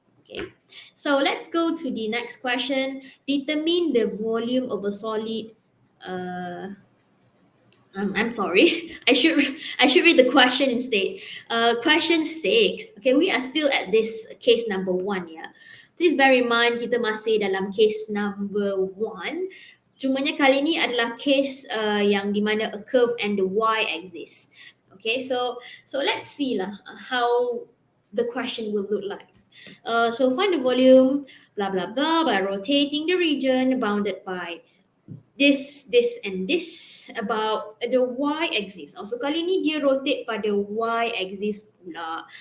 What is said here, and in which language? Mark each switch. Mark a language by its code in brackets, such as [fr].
[en] Okay, so let's go to the next question. Determine the volume of a solid. I'm sorry. I should read the question instead. Question 6. Okay, we are still at this case number 1 ya. Please bear in mind [ms] kita masih dalam [en] case number 1. [ms] Cumanya kali ni adalah case yang di mana [en] a curve and the y-axis. Okay, so let's see lah how the question will look like. So find the volume, blah blah blah, by rotating the region bounded by this, and this about the y-axis. [ms] So kali ni dia rotate pada y-axis pula.